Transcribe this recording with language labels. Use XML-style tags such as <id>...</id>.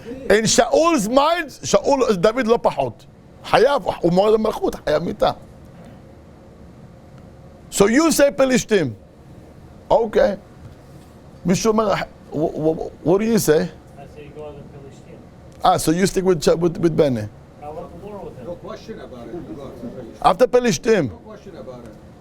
<en>In Shaul's mind,</en> <he>דוד לא פחות. חייב, הוא מורד המלכות, חייב מיתה.</he> <en>So you say פלישתים. Okay.</en> <he>מישהו אומר,</he> <en>what do you say? I say you go to the Philistine. So you stick with Benny. I want the war with him. No question about it. You go to Philistine. After פלישתים. No question about it.</en>